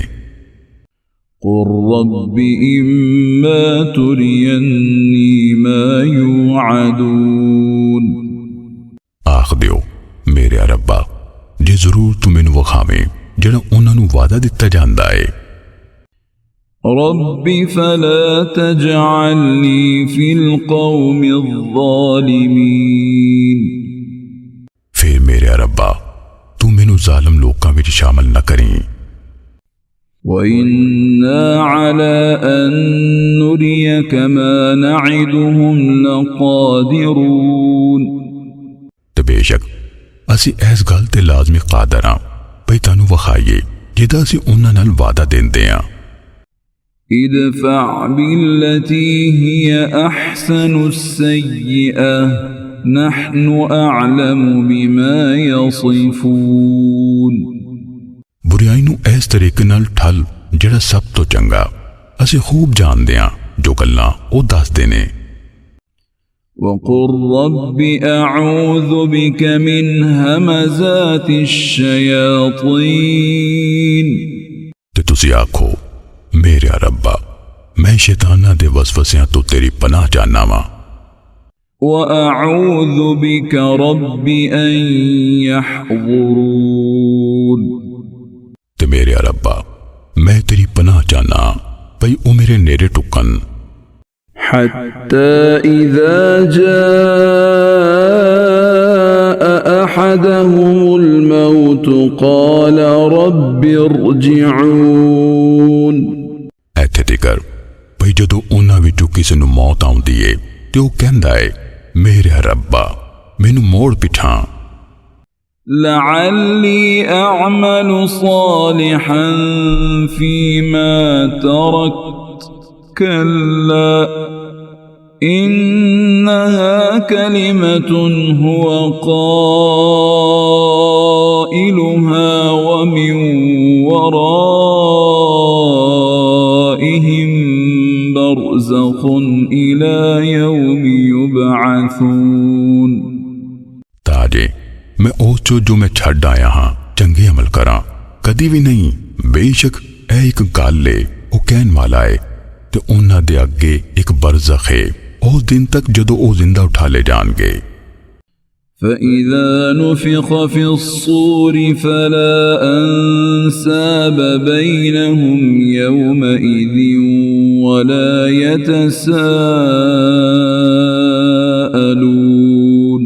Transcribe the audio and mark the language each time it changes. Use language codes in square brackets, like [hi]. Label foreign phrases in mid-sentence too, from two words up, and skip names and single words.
[ar] قل رب إما تريني ما يوعدون. [pa] ਆਖ ਦਿਓ ਮੇਰੇ ਰੱਬਾ ਜੇ ਜ਼ਰੂਰ ਤੂੰ ਮੈਨੂੰ ਵਿਖਾਵੇਂ ਜਿਹੜਾ ਉਨ੍ਹਾਂ ਨੂੰ ਵਾਅਦਾ ਦਿੱਤਾ ਜਾਂਦਾ ਹੈ। [ar] رب فلا تجعلني في القوم الظالمين. [pa] ਫਿਰ ਮੇਰੇ ਰੱਬਾ ਤੂੰ ਮੈਨੂੰ ਜ਼ਾਲਿਮ ਲੋਕਾਂ ਵਿਚ ਸ਼ਾਮਿਲ ਨਾ ਕਰੇਂ। [ar] وإنا على أن نريك ما نعدهم لقادرون. [pa] ਤੇ ਬੇਸ਼ੱਕ ਅਸੀ ਇਸ ਗੱਲ ਤੇ ਲਾਜ਼ਮੀ ਕਾਦਰ ਹਾਂ ਭਈ ਤੈਨੂੰ ਵਿਖਾਈਏ ਜਿਹੜਾ ਅਸੀ ਉਨ੍ਹਾਂ ਨਾਲ ਵਾਅਦਾ ਦੇਂਦੇ ਹਾਂ। [ar] ادفع بالتي هي أحسن السيئة نحن أعلم بما يصفون. [pa] ਬੁਰਾਈ ਨੂੰ ਇਸ ਤਰੀਕੇ ਨਾਲ ਠੱਲ ਜਿਹੜਾ ਸਭ ਤੋਂ ਚੰਗਾ ਅਸੀ ਖ਼ੂਬ ਜਾਣਦੇ ਹਾਂ ਜੋ ਗੱਲਾਂ ਓਹ ਦੱਸਦੇ ਨੇ। [ar] وقل رب أعوذ بك من همزات الشياطين. [pa] ਤੇ ਤੁਸੀ ਆਖੋ ਮੇਰੇ ਰੱਬਾ ਮੈਂ ਸ਼ੈਤਾਨਾਂ ਦੇ ਵਸਵਸਿਆਂ ਤੋਂ ਤੇਰੀ ਪਨਾਹ ਚਾਹਨਾ ਵਾਂ। [ar] وأعوذ بك رب أن يحضرون. [pa] ਤੇ ਮੇਰੇ ਰੱਬਾ ਮੈਂ ਤੇਰੀ ਪਨਾਹ ਚਾਹਨਾ ਭਈ ਓ ਮੇਰੇ ਨੇੜੇ ਟੁਕਣ। [ar] حتى إذا جاء أحدهم الموت قال رب ارجعون. [pa] ਇੱਥੇ ਤਿਕਰ ਭਈ ਜਦੋਂ ਉਨ੍ਹਾਂ ਵਿਚੋਂ ਕਿਸੇ ਨੂੰ ਮੌਤ ਆਉਂਦੀ ਹੈ ਤੇ ਓਹ ਕਹਿੰਦਾ ਹੈ ਮੇਰੇ ਰੱਬਾ ਮੈਨੂੰ ਮੋੜ ਪਿੱਛਾਂ। [ar] لعلي أعمل صالحا فيما تركت كلا إنها كلمة هو قائلها ومن ورائهم برزخ إلى يوم يبعثون. [pa] ਤਾਜੇ ਮੈਂ ਉਸ ਜੋ ਮੈਂ ਛੱਡ ਆਇਆ ਹਾਂ ਚੰਗੇ ਅਮਲ ਕਰਾਂ ਕਦੀ ਭੀ ਨਹੀਂ। ਬੇਸ਼ੱਕ ਐ ਇਕ ਗੱਲ ਹੈ ਵੋ ਕਹਿਣ ਵਾਲਾ ਹੈ ਤੇ ਉਨ੍ਹਾਂ ਦੇ ਅੱਗੇ ਇਕ ਬਰਜ਼ਖ਼ ਹੈ ਉਸ ਦਿਨ ਤਕ ਜਦੋਂ ਵੋ ਜ਼ਿੰਦਾ ਉਠਾ ਲੈ ਜਾਏਂਗੇ। [ar] فإذا نفخ في الصور فلا أنساب بينهم يومئذ ولا يتساءلون।